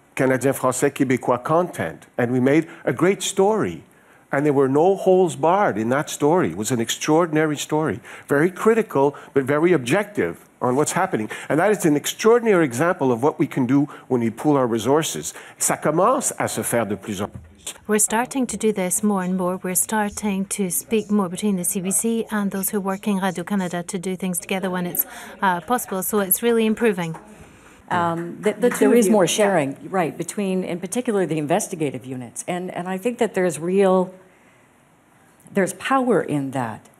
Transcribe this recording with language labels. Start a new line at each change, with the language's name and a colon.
French: Canadien Français Québécois
English: content, and we made a great story. And there were no holes barred in that story. It was an extraordinary story, very critical, but very objective on what's happening. And that is an extraordinary example of what we can do when we pool our resources.
French: Ça commence à se faire de plus en plus.
English: We're starting to do this more and more. We're starting to speak more between the CBC and those who are working Radio-Canada to do things together when it's possible. So it's really improving. There is more sharing, right, between, in particular, the investigative units. And I think that there's power in that.